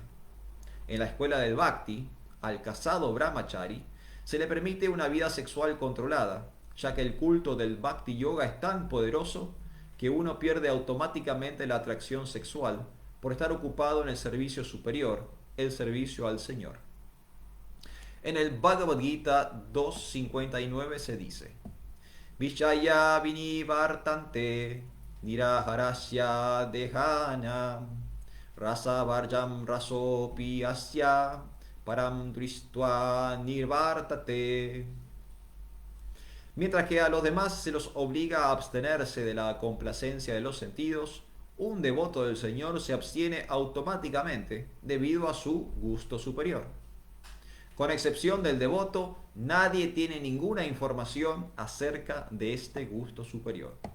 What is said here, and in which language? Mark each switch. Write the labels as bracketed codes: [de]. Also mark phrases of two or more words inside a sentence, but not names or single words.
[es] En la escuela del bhakti, al casado brahmachari se le permite una vida sexual controlada, ya que el culto del Bhakti Yoga es tan poderoso que uno pierde automáticamente la atracción sexual por estar ocupado en el servicio superior, el servicio al Señor. En el Bhagavad Gita 2.59 se dice: [sa] Vishaya vinivartante niraharasya dehana rasa varjam rasopi asya param dristva nirvartate. [es] Mientras que a los demás se los obliga a abstenerse de la complacencia de los sentidos, un devoto del Señor se abstiene automáticamente debido a su gusto superior. Con excepción del devoto, nadie tiene ninguna información acerca de este gusto superior.